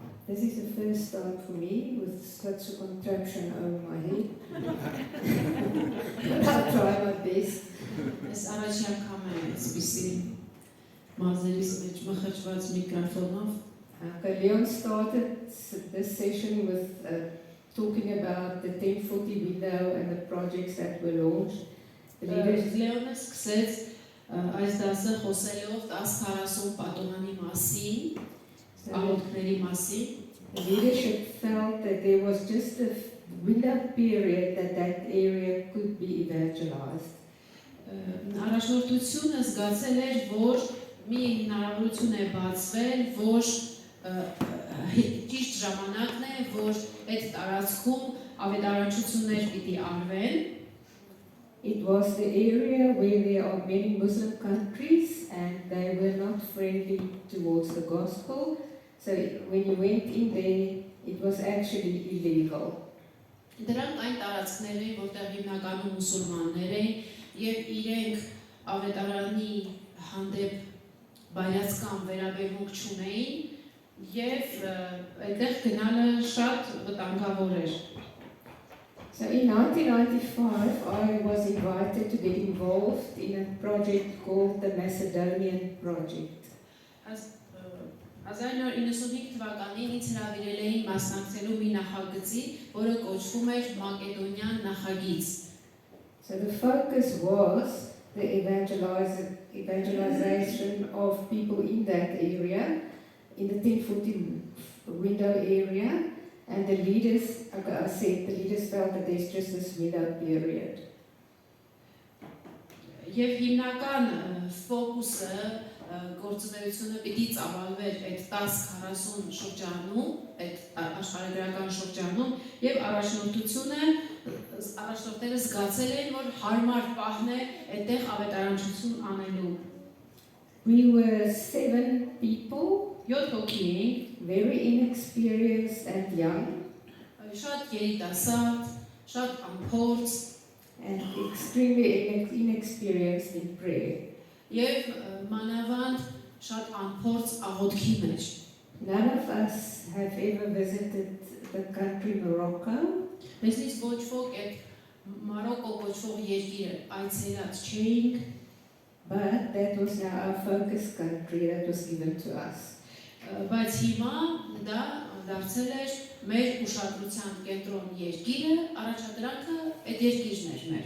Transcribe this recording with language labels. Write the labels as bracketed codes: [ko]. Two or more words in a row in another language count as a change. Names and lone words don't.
[en] This is the first time for me with such a contraption over my head. But I'll try my best. [hy] Այս առաջի անգամ է այսպիսի մազերիս մեջ մխճված միկրոֆոնով [en] Okay, Leon started this session with talking about the 1040 window and the projects that were launched. The leaders, [hy] Լեոնը սկսեց այս դասը խոսելով 1040 պատոհանի մասին, աղոթքների մասին [en] the leadership felt that there was just a window period that area could be evangelized. [hy] Առաջնորդությունը զգացել էր, որ մի հնարավորություն է բացվել, որ ճիշտ ժամանակն է, որ այդ տարածքում ավետարանչություններ պիտի արվեն։ [en] It was the area where there are many Muslim countries and they were not friendly towards the gospel. So when you went in there, it was actually illegal. [hy] Դրանք այն տարածքներ էին, որտեղ հիմնականում մուսուլմաններ էին եւ իրենք ավետարանի հանդեպ բայրացկամ վերաբերմունք չունեին եւ այդտեղ գնալը շատ վտանգավոր էր։ [en] So in 1995, I was invited to get involved in a project called the Macedonian Project. [hy] 1995 թվականին ինձ հրավիրել էին մասնակցելու մի նախագծի, որը կոչվում էր Մակեդոնյան նախագիծ։ [en] So the focus was the evangelization of people in that area, in the 1040 window area, and the leaders, like I said, the leaders felt that there's just this window period. [hy] Եվ հիմնական ֆոկուսը գործունեությունը պիտի ծավալվեր այդ 10-40 շրջանում, այդ աշխարհագրական շրջանում, եւ առաջնորդները զգացել են, որ հարմար պահն է այդտեղ ավետարանչություն անելու։ [en] We were 7 people, [hy] 7 հոգի էինք, [en] very inexperienced and young, [hy] շատ երիտասարդ, շատ անփորձ [en] and extremely inexperienced in prayer. [hy] Եվ մանավանդ շատ անփորձ աղոթքի մեջ։ [en] None of us have ever visited the country Morocco, [hy] Մեզնից ոչ ոք այդ Մարոկո կոչվող երկիրը այցելած չէինք, [en] but that was now our focus country that was given to us. [hy] բայց հիմա դա դարձել էր մեր ուշադրության կենտրոն երկիրը, առաջադրանքը այդ երկիրն էր մեր։